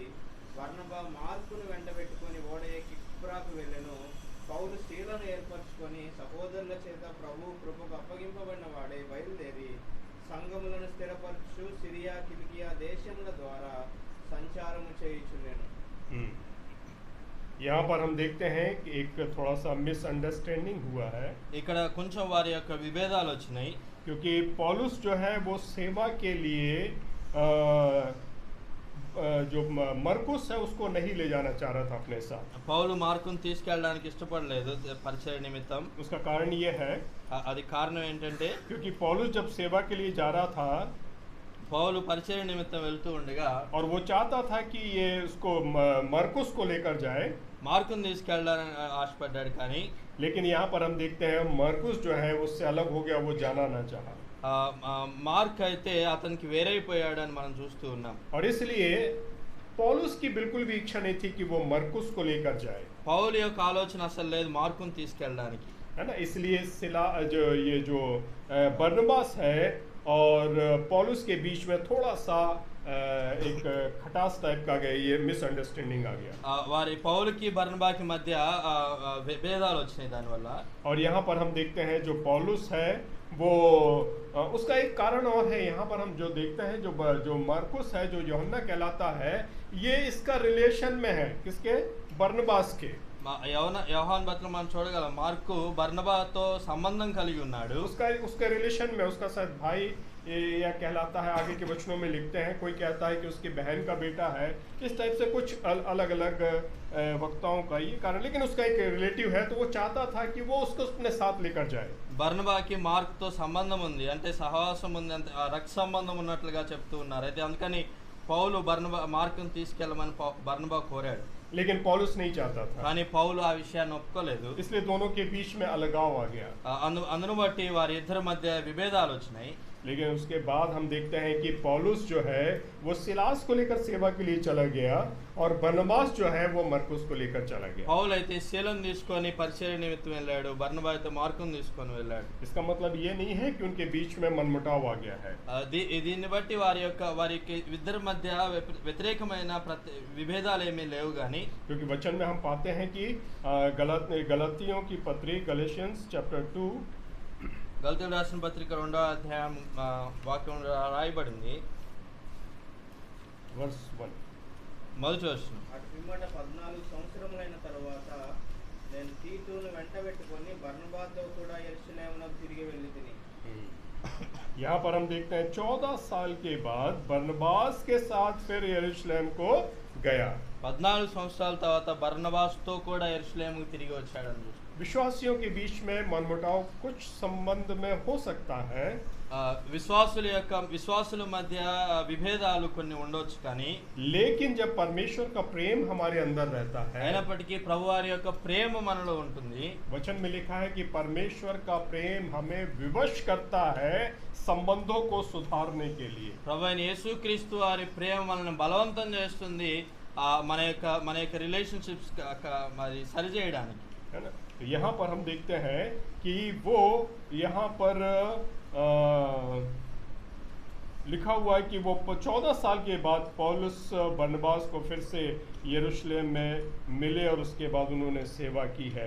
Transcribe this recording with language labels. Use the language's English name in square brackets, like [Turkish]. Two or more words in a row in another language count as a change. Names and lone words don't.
[Telugu] బర్నబా మార్కును వెంటబెట్టుకొని ఓడ ఎక్కి కుప్రాకు వెళ్ళెను. పౌలు స్త్రీలను ఏర్పరచుకొని సహోదరుల చేత ప్రభు కృపకు అప్పగింపబడిన వాడే బయలుదేరి సంఘములను స్థిరపరచు సిరియా కిలికియా దేశముల ద్వారా సంచారము చేయుచుండెను. [Hindi] यहाँ पर हम देखते हैं कि एक थोड़ा सा मिसअंडरस्टैंडिंग हुआ है, [Telugu] ఇక్కడ కొంచెం వారి యొక్క విభేదాలు వచ్చినాయి. [Hindi] क्योंकि पौलुस जो है वो सेवा के लिए जो मरकुस है उसको नहीं ले जाना चाह रहा था अपने साथ। [Telugu] పౌలు మార్కును తీసుకెళ్ళడానికి ఇష్టపడలేదు పరిచయ నిమిత్తం. [Hindi] उसका कारण ये है [Telugu] అది కారణం ఏంటంటే [Hindi] क्योंकि पौलुस जब सेवा के लिए जा रहा था [Telugu] పౌలు పరిచయ నిమిత్తం వెళ్తూ ఉండగా [Hindi] और वो चाहता था कि ये उसको मरकुस को लेकर जाए, [Telugu] మార్కును తీసుకెళ్ళడానికి ఆశపడ్డాడు. కానీ [Hindi] लेकिन यहाँ पर हम देखते हैं मरकुस जो है उससे अलग हो गया, वो जाना ना चाहा। [Telugu] మార్క్ అయితే అతనికి వేరైపోయాడు అని మనం చూస్తూ ఉన్నాం. [Hindi] और इसलिए पौलुस की बिल्कुल भी इच्छा नहीं थी कि वो मरकुस को लेकर जाए, [Telugu] పౌలు యొక్క ఆలోచన అసలు లేదు మార్కును తీసుకెళ్ళడానికి. [Hindi] है ना। इसलिए जो बरनबास है और पौलुस के बीच में थोड़ा सा एक खटास टाइप का गया, ये मिसअंडरस्टैंडिंग आ गया। [Telugu] వారి పౌలుకి బర్నబాకి మధ్య భేదాలు వచ్చినాయి దానివల్ల. [Hindi] और यहाँ पर हम देखते हैं जो पौलुस है वो उसका एक कारण और है। यहाँ पर हम जो देखते हैं जो मरकुस है, जो यूहन्ना कहलाता है, ये इसका रिलेशन में है, किसके? बरनबास के। [Telugu] యోహాను పత్రం మనం చూడగలం మార్కు బర్నబాతో సంబంధం కలిగి ఉన్నాడు. [Hindi] उसका रिलेशन में उसका शायद भाई या कहलाता है, आगे के वचनों में लिखते हैं। कोई कहता है कि उसकी बहन का बेटा है, इस टाइप से कुछ अलग अलग वक्ताओं का ये कारण, लेकिन उसका एक रिलेटिव है, तो वो चाहता था कि वो उसको अपने साथ लेकर जाए। [Telugu] బర్నబాకి మార్క్తో సంబంధం ఉంది, అంటే సహవాసం ఉంది, అంటే రక్త సంబంధం ఉన్నట్లుగా చెప్తూ ఉన్నారు. అయితే అందుకని పౌలు మార్కును తీసుకెళ్ళమని బర్నబా కోరాడు. [Hindi] लेकिन पौलुस नहीं चाहता था, [Telugu] కానీ పౌలు ఆ విషయాన్ని ఒప్పుకోలేదు. [Hindi] इसलिए दोनों के बीच में अलगाव आ गया। [Telugu] అందును బట్టి వారి ఇద్దరి మధ్య విభేదాలు వచ్చినాయి. [Hindi] लेकिन उसके बाद हम देखते हैं कि पौलुस जो है वो सिलास को लेकर सेवा के लिए चला गया और बरनबास जो है वो मरकुस को लेकर चला गया। [Telugu] పౌలు అయితే శీలను తీసుకొని పరిచర్య నిమిత్తం వెళ్ళాడు, బర్నబా అయితే మార్కును తీసుకొని వెళ్ళాడు. [Hindi] इसका मतलब ये नहीं है कि उनके बीच में मनमुटाव आ गया है। [Telugu] దీన్ని బట్టి వారికి ఇద్దరి మధ్య వ్యతిరేకమైన విభేదాలు ఏమీ లేవు. కానీ [Hindi] क्योंकि वचन में हम पाते हैं कि गलतियों की पत्री [English] Galatians chapter [Hindi] 2 [Telugu] గలతీయులకు రాసిన పత్రిక 2వ అధ్యాయం వాక్యం రాయబడింది, [English] verse 1 [Telugu] మొదటి వచనం. అటు పిమ్మట 14 సంవత్సరములైన తరువాత నేను తీతును వెంటబెట్టుకొని బర్నబాతో కూడా యెరూషలేమునకు తిరిగి వెళ్ళితిని. [Hindi] यहाँ पर हम देखते हैं 14 साल के बाद बरनबास के साथ फिर यरूशलेम को गया। [Telugu] 14 సంవత్సరాల తర్వాత బర్నబాస్తో కూడా యెరూషలేముకు తిరిగి వచ్చాడని చూస్తాం. [Hindi] विश्वासियों के बीच में मनमुटाव कुछ संबंध में हो सकता है, [Telugu] విశ్వాసుల మధ్య విభేదాలు కొన్ని ఉండొచ్చు, కానీ [Hindi] लेकिन जब परमेश्वर का प्रेम हमारे अंदर रहता है, [Telugu] అయినప్పటికీ ప్రభువారి యొక్క ప్రేమ మనలో ఉంటుంది. [Hindi] वचन में लिखा है कि परमेश्वर का प्रेम हमें विवश करता है संबंधों को सुधारने के लिए। [Telugu] ప్రభు అయిన యేసుక్రీస్తు వారి ప్రేమ మనల్ని బలవంతం చేస్తుంది మన యొక్క రిలేషన్షిప్స్ మరి సరి చేయడానికి. [Hindi] है ना? तो यहाँ पर हम देखते हैं कि वो यहाँ पर लिखा हुआ है कि वो 14 साल के बाद पौलुस बरनबास को फिर से यरूशलेम में मिले और उसके बाद उन्होंने सेवा की है।